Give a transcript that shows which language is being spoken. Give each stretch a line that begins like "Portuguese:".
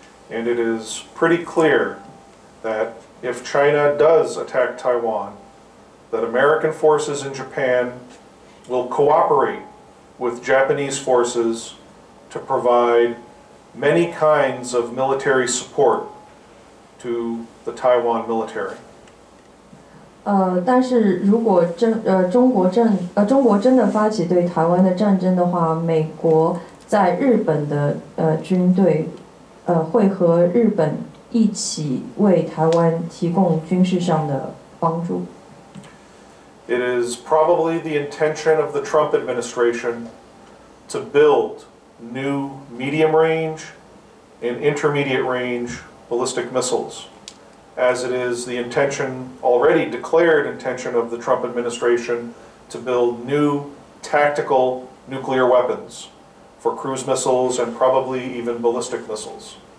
English: And it is pretty clear that if China does attack Taiwan, that American forces in Japan will cooperate with Japanese forces to provide many kinds of military support to the Taiwan military.
Chinese: 但是如果中国真的发起对台湾的战争的话，美国在日本的军队会和日本一起为台湾提供军事上的帮助。
English: It is probably the intention of the Trump administration to build new medium-range and intermediate-range ballistic missiles, as it is the already declared intention of the Trump administration to build new tactical nuclear weapons for cruise missiles and probably even ballistic missiles.